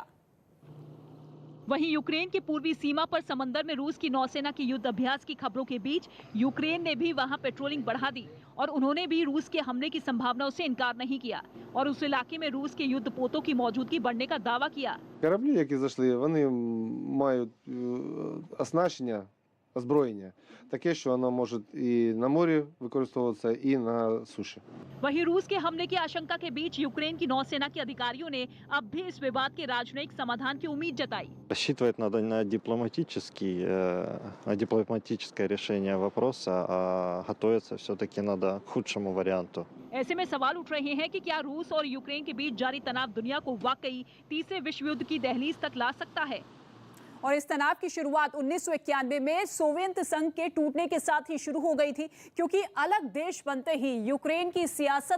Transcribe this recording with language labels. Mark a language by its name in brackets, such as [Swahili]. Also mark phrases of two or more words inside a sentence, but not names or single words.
[Hindi] वहीं यूक्रेन की पूर्वी सीमा पर समंदर में रूस की नौसेना के युद्ध अभ्यास की खबरों के बीच यूक्रेन ने भी वहां पेट्रोलिंग बढ़ा दी और उन्होंने भी रूस के हमले की संभावनाओं से इनकार नहीं किया और उस इलाके में रूस के युद्धपोतों की मौजूदगी बढ़ने का दावा किया। [Ukrainian] Кораблі, які зайшли, вони мають оснащення, озброєння таке, що воно може і на морі використовуватися, і на суші. [Hindi] वहीं रूस के हमले की आशंका के बीच यूक्रेन की नौसेना के अधिकारियों ने अब भी इस विवाद के राजनयिक समाधान की उम्मीद जताई। [Russian] Рассчитывать надо на дипломатическое решение вопроса, а готовиться все-таки надо к худшему варианту. [Hindi] ऐसे में सवाल उठ रहे हैं कि क्या रूस और यूक्रेन के बीच जारी तनाव दुनिया को वाकई तीसरे विश्व युद्ध की दहलीज तक ला सकता है। और इस तनाव की शुरुआत 1991 में सोवियत संघ के टूटने के साथ ही शुरू हो गई थी, क्योंकि अलग देश बनते ही यूक्रेन की सियासत